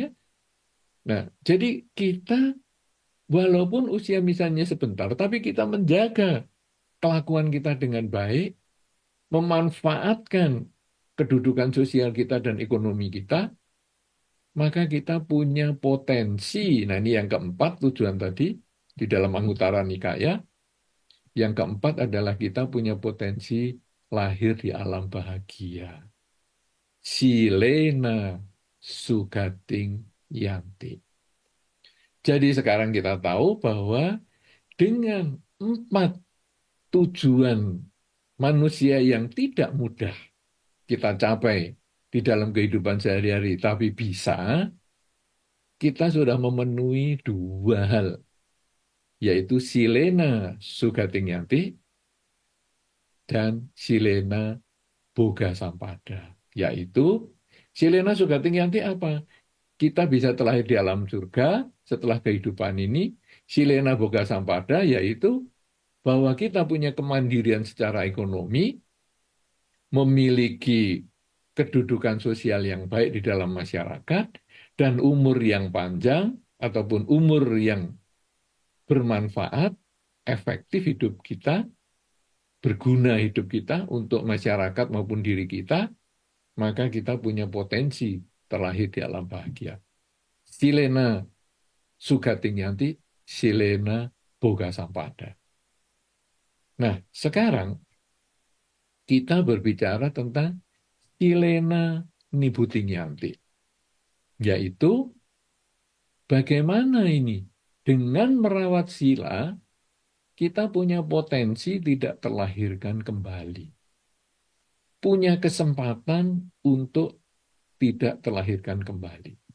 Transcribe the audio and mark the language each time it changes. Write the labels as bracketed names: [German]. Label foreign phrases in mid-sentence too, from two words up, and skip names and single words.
[Indonesian] Nah, jadi kita walaupun usia misalnya sebentar, tapi kita menjaga kelakuan kita dengan baik, memanfaatkan kedudukan sosial kita dan ekonomi kita, maka kita punya potensi. Nah, ini yang keempat tujuan tadi di dalam Anguttara Nikaya. Yang keempat adalah kita punya potensi lahir di alam bahagia. [Pali] Silena sugating yanti. [Indonesian] Jadi sekarang kita tahu bahwa dengan empat tujuan manusia yang tidak mudah kita capai di dalam kehidupan sehari-hari, tapi bisa, kita sudah memenuhi dua hal, yaitu [Pali] silena sugating yanti [Indonesian] dan [Pali] silena boga sampada. Yaitu silena sugating yanti apa? [Indonesian] Kita bisa terlahir di alam surga setelah kehidupan ini. [Pali] Silena boga sampada [Indonesian] yaitu bahwa kita punya kemandirian secara ekonomi, memiliki kedudukan sosial yang baik di dalam masyarakat, dan umur yang panjang ataupun umur yang bermanfaat, efektif hidup kita, berguna hidup kita untuk masyarakat maupun diri kita, maka kita punya potensi terlahir di alam bahagia. [Pali] Silena sugating yanti, silena boga sampada. [Indonesian] Nah, sekarang kita berbicara tentang [Pali] silena nibuting yanti, [Indonesian] yaitu bagaimana ini dengan merawat sila kita punya potensi tidak terlahirkan kembali, punya kesempatan untuk tidak terlahirkan kembali.